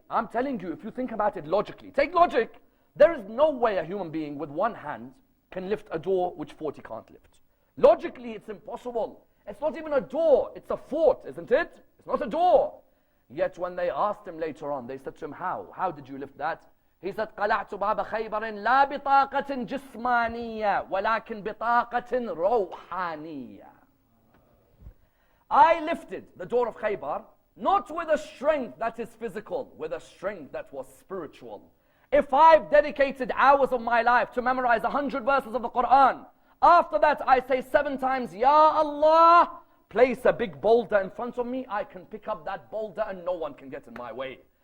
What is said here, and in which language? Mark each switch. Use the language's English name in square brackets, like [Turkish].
[English] I'm telling you, if you think about it logically, take logic. There is no way a human being with one hand can lift a door which 40 can't lift. Logically, it's impossible. It's not even a door, it's a fort, isn't it? It's not a door. Yet when they asked him later on, they said to him, how? How did you lift that? [Arabic] He said, قَلَعْتُ بَابَ خَيْبَرٍ لَا بِطَاقَةٍ جِسْمَانِيَّةٍ وَلَكِنْ بِطَاقَةٍ رَوْحَانِيَّةٍ. [English] I lifted the door of Khaybar, not with a strength that is physical, with a strength that was spiritual. If I've dedicated hours of my life to memorize 100 verses of the Quran, after that I say 7 times, Ya Allah, place a big boulder in front of me, I can pick up that boulder and no one can get in my way.